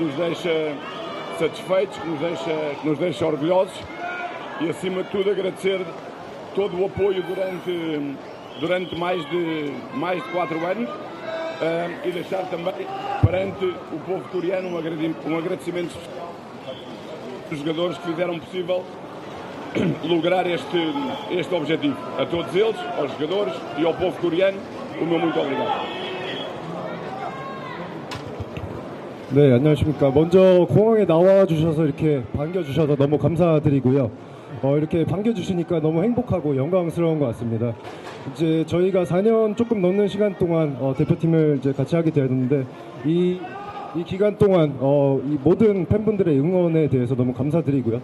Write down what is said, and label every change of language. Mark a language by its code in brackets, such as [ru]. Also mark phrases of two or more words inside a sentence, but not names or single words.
[pt] nos deixa satisfeitos, que nos deixa orgulhosos e acima de tudo agradecer todo o apoio durante mais de 4 anos e deixar também perante o povo coreano um agradecimento dos jogadores que fizeram possível lograr este objetivo. A todos eles, aos jogadores e ao povo coreano, o meu muito obrigado. [ko] 네, 안녕하십니까. 먼저 공항에 나와주셔서 이렇게 반겨주셔서 너무 감사드리고요. 이렇게 반겨주시니까 너무 행복하고 영광스러운 것 같습니다. 이제 저희가 4년 조금 넘는 시간 동안 대표팀을 이제 같이 하게 되었는데 이 기간 동안 이 모든 팬분들의 응원에 대해서 너무 감사드리고요.